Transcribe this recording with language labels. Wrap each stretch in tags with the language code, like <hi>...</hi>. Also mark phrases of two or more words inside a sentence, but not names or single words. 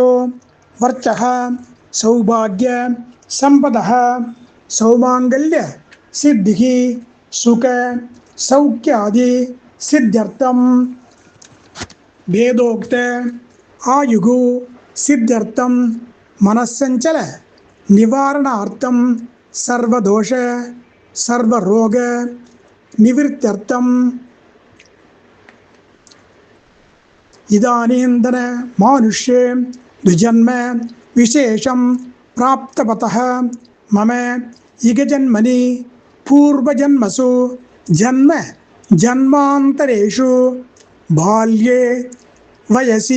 <sa>वर्चक सौभाग्य सम्पद सौमाङ्गल्य सिद्धिकि सुख सौख्यादि सिद्ध्यर्थं वेदोक्त आयुः सिद्ध्यर्थं मनश्चञ्चल निवारणार्थं सर्वदोष सर्वरोग निवृत्त्यर्थं इदानीन्तन मानुष्ये द्विजन्म विशेषं प्राप्तवतः मम इगजन्मनि पूर्वजन्मसु जन्म जन्मान्तरेषु बाल्ये वयसि</sa>